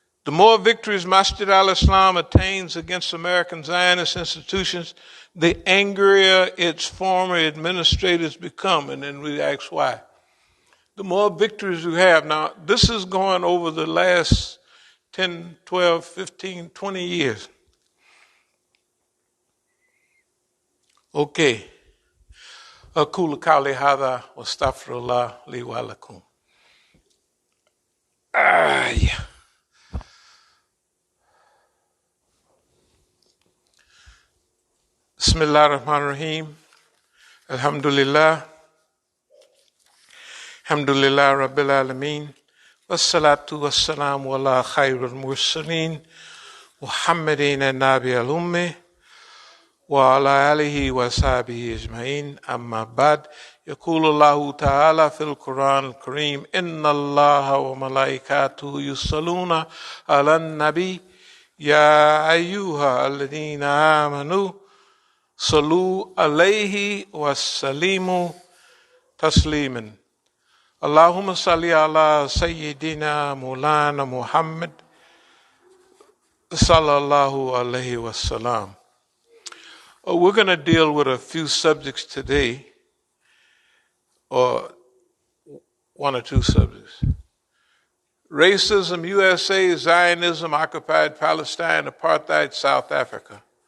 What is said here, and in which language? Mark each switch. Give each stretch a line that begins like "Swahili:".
English: The more victories Masjid al-Islam attains against American Zionist institutions, the angrier its former administrators become. And then we ask why. The more victories you have. Now, this is going over the last 10, 12, 15, 20 years. Okay.
Arabic: أقول قولي هذا واستغفر الله لي ولكم. بسم الله الرحمن الرحيم. الحمد لله. الحمد لله رب العالمين. والصلاة والسلام على خير المرسلين محمد النبي الأمي وعلى آله وصحبه أجمعين. أما بعد، يقول الله تعالى في القرآن الكريم: إن الله وملائكته يصلون على النبي يا أيها الذين آمنوا صلوا عليه وسلموا تسليما. اللهم صل على سيدنا مولانا محمد صلى الله عليه وسلم.
English: We're going to deal with a few subjects today, or one or two subjects. Racism, USA, Zionism, occupied Palestine, apartheid, South Africa.